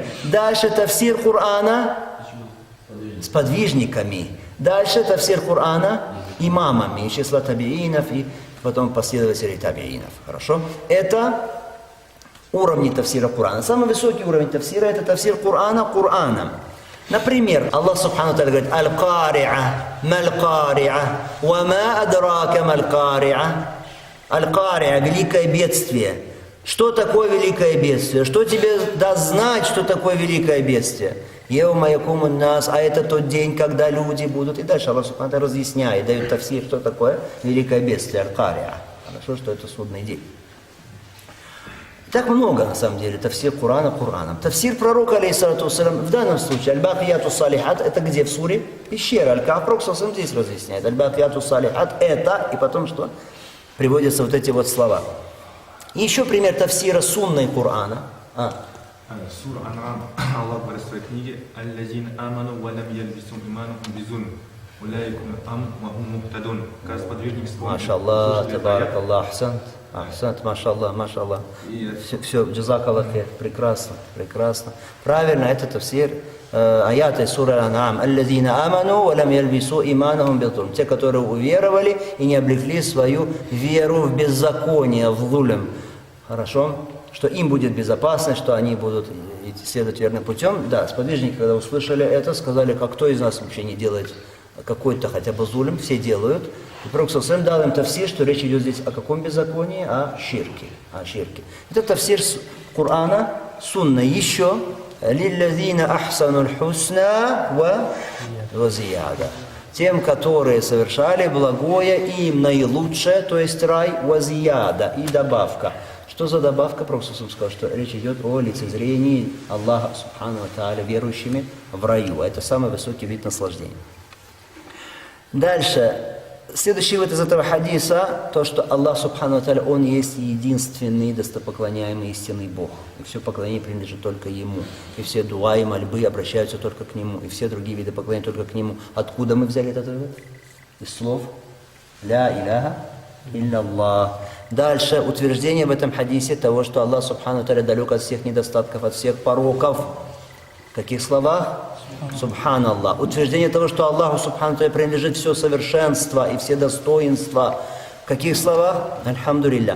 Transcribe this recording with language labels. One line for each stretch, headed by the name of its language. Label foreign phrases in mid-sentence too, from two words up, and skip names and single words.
Russian: Дальше тафсир Корана с подвижниками. Дальше тафсир Корана имамами, из числа табиинов и потом последователей табиинов. Хорошо? Это уровни тафсира Корана. Самый высокий уровень тафсира — это тафсир Корана Кораном. Например, Аллах
Arabic: سبحانه وتعالى
Russian: говорит:
Arabic: القارعة ما القارعة, وما أدراك ما القارعة.
Russian: Аль-кари'а — великое бедствие. Что такое великое бедствие? Что тебе даст знать, что такое великое бедствие?
Arabic: يوم يقوم الناس,
Russian: а это тот день, когда люди будут. И дальше Аллах
Arabic: سبحانه وتعالى
Russian: разъясняет, дает тафсир, что такое великое бедствие, аль-кари'а. Хорошо, что это судный день. Так много, на самом деле, тафсир Корана Кораном. Тафсир пророка,
Arabic: عليه الصلاة والسلام,
Russian: в данном случае,
Arabic: الباقيات الصالحات,
Russian: это где? В суре пещера. Аль-Каф, пророк
Arabic: صلى الله عليه وسلم,
Russian: здесь разъясняет.
Arabic: الباقيات الصالحات,
Russian: это, и потом что? Приводятся вот эти вот слова. И еще пример тафсира сунной Корана. Сура Ан'ам, Аллах говорит в своей книге:
Arabic: «الذين آمنوا ولم يلبسوا إيمانهم بظلم أولئكم أم وهم مهتدون».
Russian: Как сподвижники вспомнили.
Arabic: ما شاء الله تبارك الله أحسنت ما شاء الله.
Russian: Все, джазакаллах, прекрасно, прекрасно. Правильно, это тафсир аяты суры Ан'ам.
Arabic: «الذين آمنوا ولم يلبسوا إيمانهم بظلم».
Russian: Те, которые уверовали и не облекли свою веру в беззаконие, в зулм. Хорошо? Что им будет безопасно, что они будут следовать верным путем. Да, сподвижники, когда услышали это, сказали: как кто из нас вообще не делает какой-то хотя бы зулм, все делают. И Пророк
Arabic: صلى الله عليه وسلم
Russian: дал им тафсир, что речь идет здесь о каком беззаконии? О ширке. Это тафсир Корана сунна.
Arabic: Еще للذين أحسنوا الحسنى وزيادة.
Russian: Тем, которые совершали благое, им наилучшее, то есть рай,
Arabic: وزيادة,
Russian: и добавка. Что за добавка? Пророк сказал, что речь идет о лицезрении Аллаха
Arabic: سبحانه وتعالى
Russian: верующими в раю. Это самый высокий вид наслаждения. Дальше. Следующий вывод из этого хадиса, то, что Аллах
Arabic: سبحانه وتعالى,
Russian: Он есть единственный достопоклоняемый истинный Бог. И все поклонение принадлежит только Ему. И все дуа и мольбы обращаются только к Нему. И все другие виды поклонения только к Нему. Откуда мы взяли этот вывод? Из слов
Arabic: «لا إله إلا الله».
Russian: Дальше утверждение в этом хадисе того, что Аллах
Arabic: سبحانه وتعالى
Russian: далек от всех недостатков, от всех пороков. В каких словах? Субханаллах. Утверждение того, что Аллаху
Arabic: سبحانه وتعالى
Russian: принадлежит все совершенство и все достоинства. В каких словах? Альхамдулилля.